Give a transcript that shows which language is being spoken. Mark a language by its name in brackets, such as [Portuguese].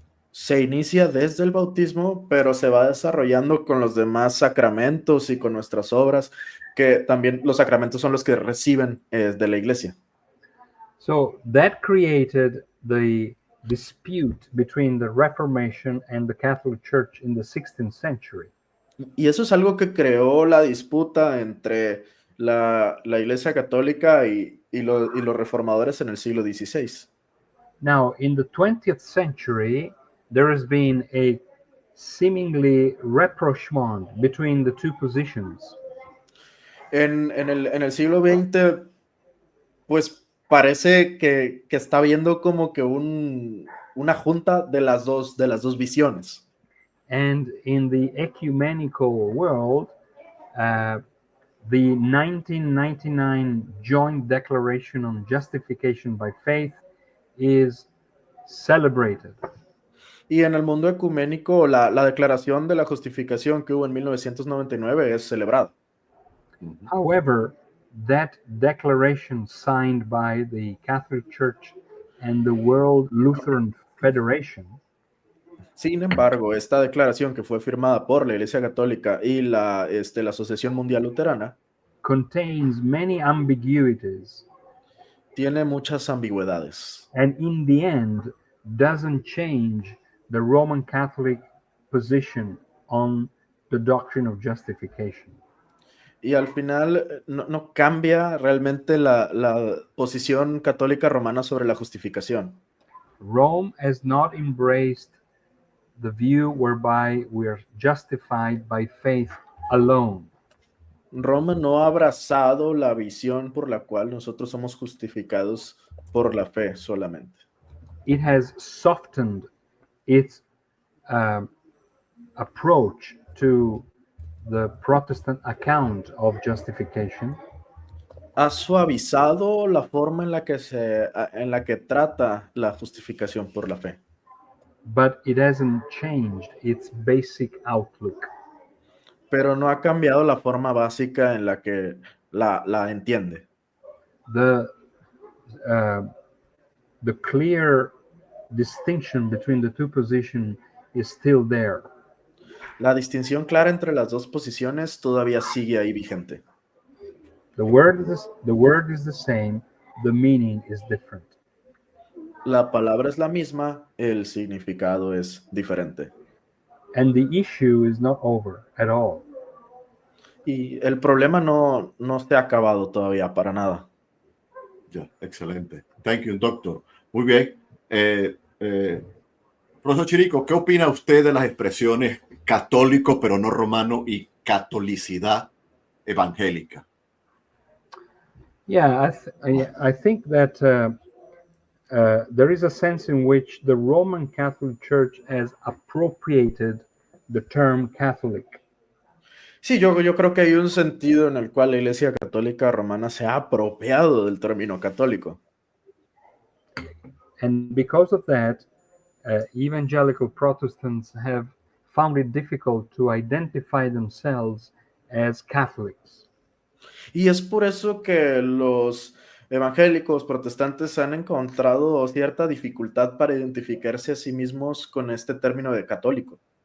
[Spanish] Se inicia desde el bautismo, pero se va desarrollando con los demás sacramentos y con nuestras obras, que también los sacramentos son los que reciben de la iglesia. [English] So that created the dispute between the Reformation and the Catholic Church in the 16th century. [Spanish] Y eso es algo que creó la disputa entre la Iglesia Católica y los reformadores en el siglo XVI. [English] Now, in the 20th century, there has been a seemingly rapprochement between the two positions. [Spanish] En el siglo XX, pues parece que está viendo como que una junta de las dos visiones. [English] And in the ecumenical world, the 1999 Joint Declaration on Justification by Faith is celebrated. [Spanish] Y en el mundo ecuménico, la declaración de la justificación que hubo en 1999 es celebrada. [English] However, that declaration signed by the Catholic Church and the World Lutheran Federation, [Spanish] sin embargo, esta declaración que fue firmada por la Iglesia Católica y la Asociación Mundial Luterana [English] contains many ambiguities. [Spanish] Tiene muchas ambigüedades. [English] And in the end, doesn't change the Roman Catholic position on the doctrine of justification. [Spanish] Y al final no cambia realmente la posición católica romana sobre la justificación. [English] Rome has not embraced the view whereby we are justified by faith alone. [Spanish] Roma no ha abrazado la visión por la cual nosotros somos justificados por la fe solamente. [English] It has softened its approach to the Protestant account of justification. [Spanish] Ha suavizado la forma en la que trata la justificación por la fe. [English] But it hasn't changed its basic outlook. [Spanish] Pero no ha cambiado la forma básica en la que la entiende. [English] The clear distinction between the two positions is still there. [Spanish] La distinción clara entre las dos posiciones todavía sigue ahí vigente. [English] The word is the same, the meaning is different. [Spanish] La palabra es la misma, el significado es diferente. [English] And the issue is not over at all. [Spanish] Y el problema no se ha acabado todavía para nada. Ya, excelente. [English] Thank you, doctor. [Spanish] Muy bien. Profesor Chirico, ¿qué opina usted de las expresiones católico pero no romano y catolicidad evangélica? [English] Yeah, I think that there is a sense in which the Roman Catholic Church has appropriated the term Catholic. [Spanish] Sí, yo creo que hay un sentido en el cual la Iglesia Católica Romana se ha apropiado del término católico. [English] And because of that, evangelical Protestants have found it difficult to identify themselves as Catholics. [Spanish] Y es por eso que los evangélicos protestantes han encontrado cierta dificultad para identificarse a sí mismos con este término de católico.